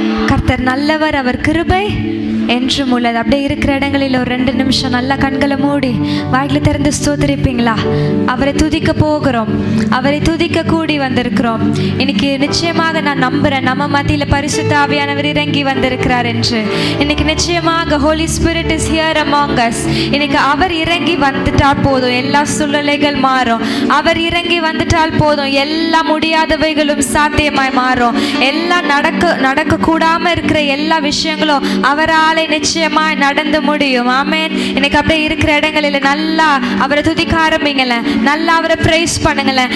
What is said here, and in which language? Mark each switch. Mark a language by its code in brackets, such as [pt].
[ta] கர்த்தர் நல்லவர், அவர் கிருபை என்றும் உள்ளது. அப்படியே இருக்கிற இடங்களில் ஒரு 2 நிமிஷம் நல்லா கண்களை மூடி வாயில திறந்து ஸ்தோத்திரிப்பீங்களா? அவரை துதிக்க போகிறோம், அவரை துதிக்க கூடி வந்திருக்கிறோம். இன்னைக்கு நிச்சயமாக நான் நம்புறேன் நம்ம மத்தியில பரிசுத்த ஆவியானவர் இறங்கி வந்திருக்கிறார் என்று. இன்னைக்கு நிச்சயமாக [en] Holy Spirit is here among us. [ta] இன்னைக்கு அவர் இறங்கி வந்துட்டால் போதும், எல்லா சூழ்நிலைகள் மாறும். அவர் இறங்கி வந்துட்டால் போதும், எல்லா முடியாதவைகளும் சாத்தியமாய் மாறும். எல்லாம் நடக்க கூடாம இருக்கிற எல்லா விஷயங்களும் அவரால் நிச்சயமாய் நடந்து முடியும். ஆமென். இன்னைக்கு அப்படியே இருக்கிற இடங்களில் நல்லா அவரை துதிக்க ஆரம்பிங்கள, நல்லா அவரை பிரைஸ் பண்ணுங்கள.